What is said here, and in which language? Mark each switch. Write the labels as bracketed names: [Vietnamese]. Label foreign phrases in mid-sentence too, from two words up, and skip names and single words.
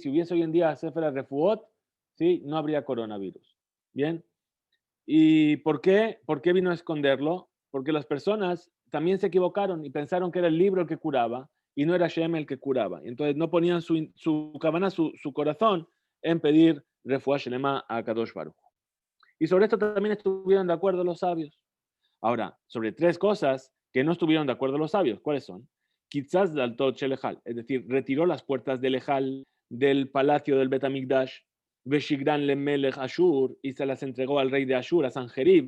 [Spanish] Si hubiese hoy en día Sefer Refuot, ¿sí? No habría coronavirus. ¿Bien? ¿Y por qué? ¿Por qué vino a esconderlo? Porque las personas también se equivocaron y pensaron que era el libro el que curaba y no era Shem el que curaba. Y entonces no ponían su corazón en pedir [Hebrew] רפואה שלמה [Spanish] a [Hebrew] קדוש ברוך. [Spanish] Y sobre esto también estuvieron de acuerdo los sabios. Ahora, sobre tres cosas que no estuvieron de acuerdo los sabios, ¿cuáles son? Quizás del Lejal, es decir, retiró las puertas del Lejal del palacio del Betamigdash, [Hebrew] ושיגרן למלך אשור, [Spanish] y se las entregó al rey de Ashur, a Sanjerib.